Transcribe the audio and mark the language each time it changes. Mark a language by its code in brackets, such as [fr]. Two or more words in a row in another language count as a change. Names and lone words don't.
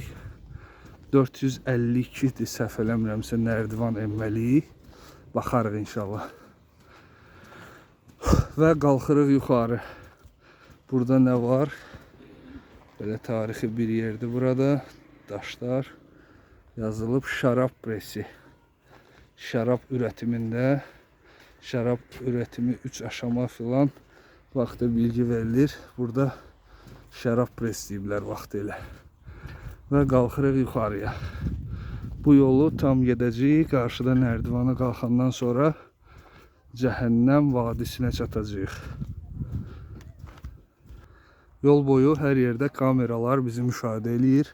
[az] 452-dir, səhv eləmirəmsə, nərdivan enməliyik. Baxarıq inşallah. Və qalxırıq yuxarı. Burada nə var? Belə tarixi bir yerdir burada. Daşlar yazılıb, [tr] şarap presi. [az] Şarap üretimində, [tr] şarap üretimi 3 aşama [az] filan vaxtı bilgi verilir. Burada şarap presləyiblər vaxtı ilə. Və qalxırıq yuxarıya. Bu yolu tam gedəcəyik. Qarşıda nərdivana qalxandan sonra Cəhənnəm vadisinə çatacağıq. Yol boyu hər yerdə kameralar bizi müşahidə eləyir.